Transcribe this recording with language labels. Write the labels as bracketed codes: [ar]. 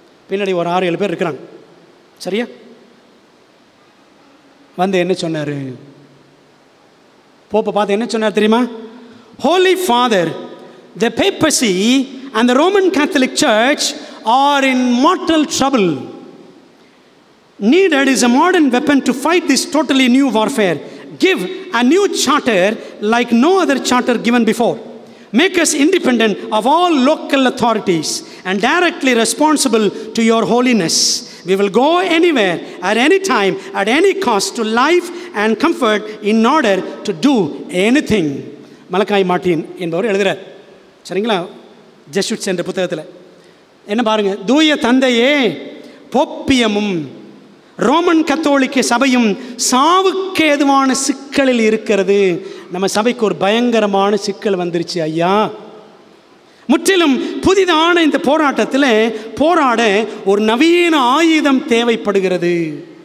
[ta] பின்னாடி ஒரு 6-7 பேர் இருக்கிறாங்க. சரியா? வந்து என்ன சொன்னார், போப்பை பார்த்து என்ன சொன்னார் தெரியுமா? [en] Holy father, the papacy and the Roman Catholic church are in mortal trouble. Needed is a modern weapon to fight this totally new warfare. Give a new charter like no other charter given before. Make us independent of all local authorities and directly responsible to your holiness. We will go anywhere, at any time, at any cost to life and comfort in order to do anything. [ta] மலக்காய் Martin என்பவர் எழுதுகிறார். சரிங்களா? ஜெசுட்ஸ் என்ற புத்தகத்தில் என்ன பாருங்க, தூய தந்தையே, போப்பியமும் Roman கத்தோலிக்க சபையும் சாவுக்கு ஏதுவான சிக்கலில் இருக்கிறது. நம்ம சபைக்கு ஒரு பயங்கரமான சிக்கல் வந்துருச்சு ஐயா. முற்றிலும் புதிதான இந்த போராட்டத்தில் போராட ஒரு நவீன ஆயுதம் தேவைப்படுகிறது.